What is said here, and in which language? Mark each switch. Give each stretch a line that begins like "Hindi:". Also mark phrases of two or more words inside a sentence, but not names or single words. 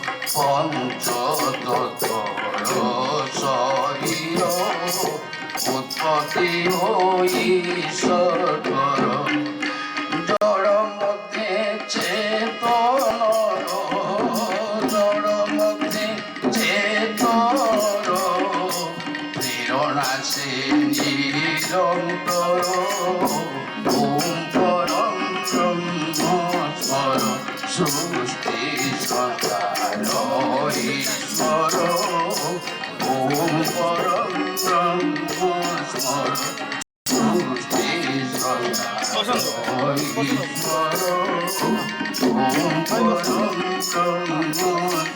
Assamese: পঞ্চতত্ত্বর শরীর উৎপত্তি হই ঈশ্বর জড় মধ্যে চেতনর জড় মধ্যে চেতনর প্রেরণা সে নিরন্তর
Sanskrit: ॐ परं ब्रह्म स्मर सृष्टि स्रष्टार ईश्वर ॐ परं ब्रह्म स्मर सृष्टि स्रष्टार ईश्वर ॐ परं ब्रह्म